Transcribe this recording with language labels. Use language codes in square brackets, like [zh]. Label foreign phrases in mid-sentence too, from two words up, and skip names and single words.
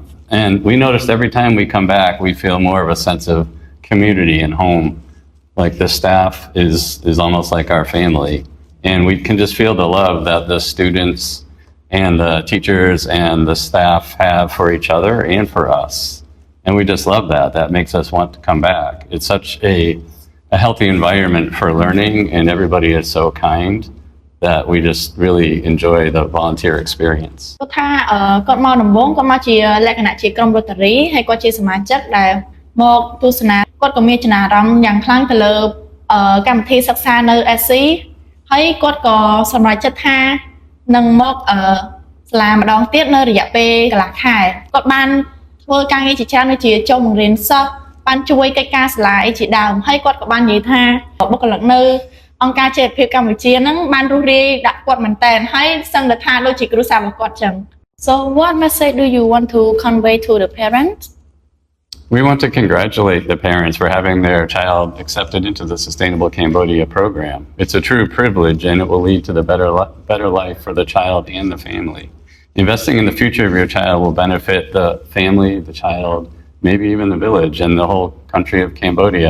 [en] And we noticed every time we come back, we feel more of a sense of community and home Like the staff is almost like our family, and we can just feel the love that the students and the teachers and the staff have for each other and for us. And we just love that. That makes us want to come back. It's such a healthy environment for learning, and everybody is so kind that we just really enjoy the volunteer experience. [km] គាត់ថាគាត់មកដំបូងគាត់មកជាលក្ខណៈជាក្រុម Rotary ហើយគាត់ជាសមាជិកដែលមកទស្សនាគាត់ក៏មានចំណារអារម្មណ៍ យ៉ាងខ្លាំងទៅលើកម្មវិធីសិក្សានៅ SC ហើយគាត់ក៏សម្រេចចិត្តថានឹងមកសាលាម្ដងទៀតនៅរយៈពេលកន្លះខែគាត់បានធ្វើការងារជាច្រើនដូចជាចូលបង្រៀនសិស្សបានជួយកិច្ចការសាលាអីជាដើមហើយគាត់ក៏បាននិយាយថាបុគ្គលិកនៅអង្គការជាភាពកម្ពុជាហ្នឹងបានរស់រាយដាក់គាត់មែនតើហើយសឹងតែថាដូចជាគ្រួសាររបស់គាត់ចឹង [en] So what message do you want to convey to the parents? We want to congratulate the parents for having their child accepted into the Sustainable Cambodia program. It's a true privilege, and it will lead to the better life for the child and the family. Investing in the future of your child will benefit the family, the child, maybe even the village and the whole country of Cambodia.